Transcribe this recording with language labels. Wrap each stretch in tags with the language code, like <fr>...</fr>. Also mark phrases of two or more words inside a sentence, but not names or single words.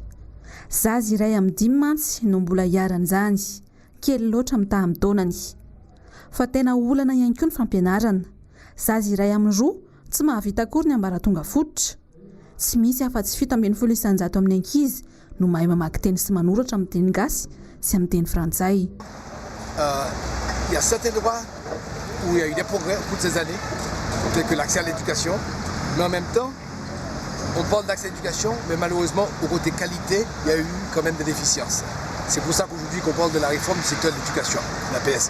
<mg>Zazy iray amin'ny 5 mantsy no mbola hiaran'izany, kely loatra mitaha amin'ny taonany. Fa tena olana ihany koa ny fampianarana. Zazy iray amin'ny 2 tsy mahavita akory ny ambaratonga fototra. Tsy misy afa-tsy fito ambin'ny 100 amin'ny ankizy no mahay mamaky teny sy manoratra amin'ny teny gasy sy amin'ny teny frantsay.</mg> <fr>Il y a certains droits où il y a eu des progrès au cours de ces années, tels que l'accès à l'éducation, mais en même temps, on parle d'accès à l'éducation, mais malheureusement, au côté qualité, il y a eu quand même des déficiences. C'est pour ça qu'aujourd'hui qu'on parle de la réforme du secteur de l'éducation, la PSE.</fr>